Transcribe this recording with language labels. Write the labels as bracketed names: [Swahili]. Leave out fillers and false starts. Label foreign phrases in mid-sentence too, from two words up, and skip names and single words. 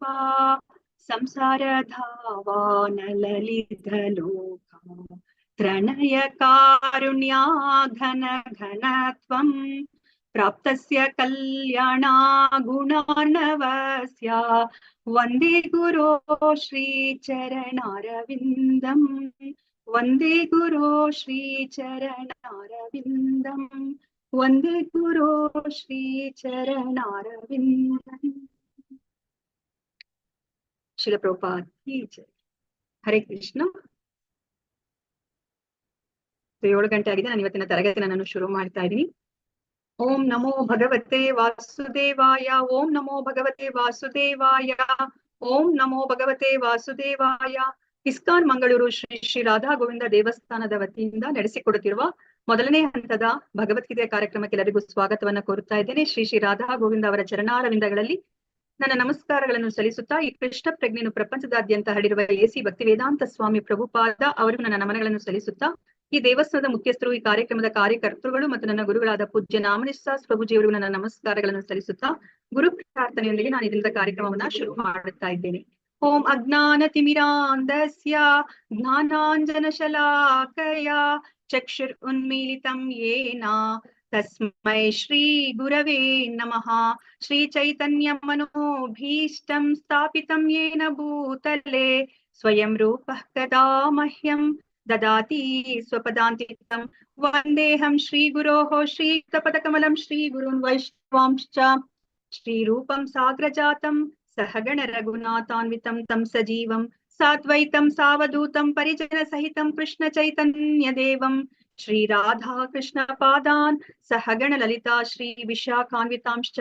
[Sanskrit] संसार धावानललितलोका प्रणय कारुण्या घन घनत्वं प्राप्तस्य कल्याणा गुणार्णवस्य वन्दे गुरो श्रीचरणारविन्दम् वन्दे गुरो श्रीचरणारविन्दम् वन्दे गुरो श्रीचरणारविन्दम्। [Kannada] ಶ್ರೀಲ ಪ್ರಭುಪಾದ [Hindi] की जय. [Kannada] ಹರೇ ಕೃಷ್ಣ. 7 ಗಂಟೆ ಆಗಿದೆ. ನಾನು ಇವತ್ತಿನ ತರಗತಿನ ನಾನು ಶುರು ಮಾಡ್ತಾ ಇದ್ದೀನಿ. [Sanskrit] ಓಂ ನಮೋ ಭಗವತೆ ವಾಸುದೇವಾಯ. ಓಂ ನಮೋ ಭಗವತೆ ವಾಸುದೇವಾಯ. ಓಂ ನಮೋ ಭಗವತೆ ವಾಸುದೇವಾಯ. [Kannada] ಇಸ್ಕಾನ್ ಮಂಗಳೂರು ಶ್ರೀ ಶ್ರೀ ರಾಧಾ ಗೋವಿಂದ ದೇವಸ್ಥಾನದ ವತಿಯಿಂದ ನಡೆಸಿಕೊಡುತ್ತಿರುವ ಮೊದಲನೇ ಹಂತದ ಭಗವದ್ಗೀತೆಯ ಕಾರ್ಯಕ್ರಮಕ್ಕೆ ಎಲ್ಲರಿಗೂ ಸ್ವಾಗತವನ್ನ ಕೋರುತ್ತಾ ಇದ್ದೇನೆ. ಶ್ರೀ ಶ್ರೀ ರಾಧಾ ಗೋವಿಂದ ಅವರ ಚರಣಾರವಿಂದಗಳಲ್ಲಿ ನನ್ನ ನಮಸ್ಕಾರಗಳನ್ನು ಸಲ್ಲಿಸುತ್ತಾ ಈ ಕೃಷ್ಣ ಪ್ರಜ್ಞೆಯನ್ನು ಪ್ರಪಂಚದಾದ್ಯಂತ ಹರಡಿರುವ ಎಸಿ ಭಕ್ತಿ ವೇದಾಂತ ಸ್ವಾಮಿ ಪ್ರಭುಪಾದ ಅವರಿಗೂ ನನ್ನ ನಮನಗಳನ್ನು ಸಲ್ಲಿಸುತ್ತಾ ಈ ದೇವಸ್ಥಾನದ ಮುಖ್ಯಸ್ಥರು, ಈ ಕಾರ್ಯಕ್ರಮದ ಕಾರ್ಯಕರ್ತರುಗಳು ಮತ್ತು ನನ್ನ ಗುರುಗಳಾದ ಪೂಜ್ಯ ನಾಮನಿಸಾಸ್ ಪ್ರಭುಜಿಯವರಿಗೂ ನನ್ನ ನಮಸ್ಕಾರಗಳನ್ನು ಸಲ್ಲಿಸುತ್ತಾ ಗುರು ಪ್ರಾರ್ಥನೆಯೊಂದಿಗೆ ನಾನು ಇದರಿಂದ ಕಾರ್ಯಕ್ರಮವನ್ನ ಶುರು ಮಾಡುತ್ತಾ ಇದ್ದೇನೆ. [Sanskrit] ಓಂ ಅಜ್ಞಾನ ತಿಮಿರಾಂಧಸ್ಯ ಜ್ಞಾನಾಂಜನ ಶಲಾಕಯ ಚಕ್ಷುರ್ ಉನ್ಮೀಲಿತಂ ಯೇನ ತಸ್ಮೈ ಶ್ರೀ ಗುರವೇ ನಮಃ. ಶ್ರೀ ಚೈತನ್ಯ ಮನೋಭೀಷ್ಟಂ ಸ್ಥಾಪಿತಂ ಯೇನ ಭೂತಲೆ ಸ್ವಯಂ ರೂಪಃ ಕದಾ ಮಹ್ಯಂ ದದಾತಿ ಸ್ವಪದಾಂತಿಕಂ. ವಂದೇಹಂ ಶ್ರೀ ಗುರೋಃ ಶ್ರೀಯುಕ್ತಪದಕಮಲಂ ಶ್ರೀ ಗುರುನ್ ವೈಷ್ಣವಾಂಶ್ಚ ಶ್ರೀರೂಪಂ ಸಾಗ್ರಜಾತಂ ಸಹಗಣ ರಘುನಾಥಾನ್ವಿತಂ ತಂ ಸಜೀವಂ ಸಾದ್ವೈತಂ ಸಾವಧೂತಂ ಪರಿಜನ ಸಹಿತಂ ಕೃಷ್ಣ ಚೈತನ್ಯ ದೇವಂ ಶ್ರೀ ರಾಧಾ ಕೃಷ್ಣ ಪಾದಾನ್ ಸಹಗಣ ಲಲಿತಾ ಶ್ರೀ ವಿಶಾಖಾನ್ವಿತಾಂಶ್ಚ.